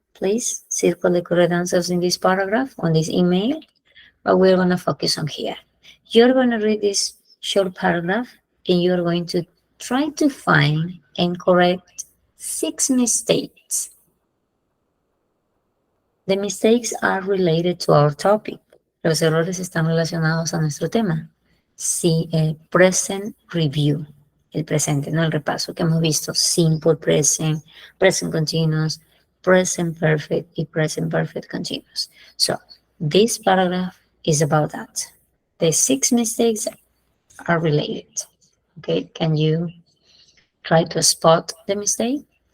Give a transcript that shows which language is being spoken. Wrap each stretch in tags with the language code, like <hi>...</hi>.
<en>Please circle the correct answers in this paragraph, on this email, but we're going to focus on here. You're going to read this short paragraph and you're going to try to find and correct 6 mistakes. The mistakes are related to our topic.</en> <es>Los errores están relacionados a nuestro tema. Sí, present review. El presente, no el repaso que hemos visto.</es> <en>Simple present, present continuous, present perfect y present perfect continuous. So, this paragraph is about that. The 6 mistakes are related. Okay, can you try to spot the mistakes?</en>